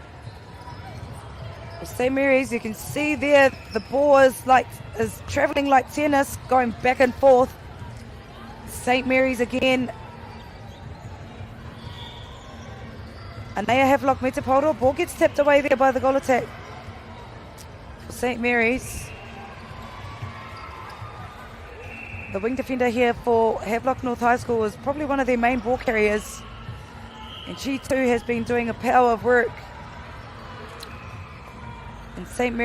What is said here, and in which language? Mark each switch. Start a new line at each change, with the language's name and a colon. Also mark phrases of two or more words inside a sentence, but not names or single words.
English: St. Mary's, you can see there the ball is travelling like tennis, going back and forth. St. Mary's again.
Māori: Anea Havelock me te pauru.
English: Ball gets tapped away there by the goal attack for St. Mary's. The wing defender here for Havelock North High School is probably one of their main ball carriers. And she too has been doing a power of work. And St.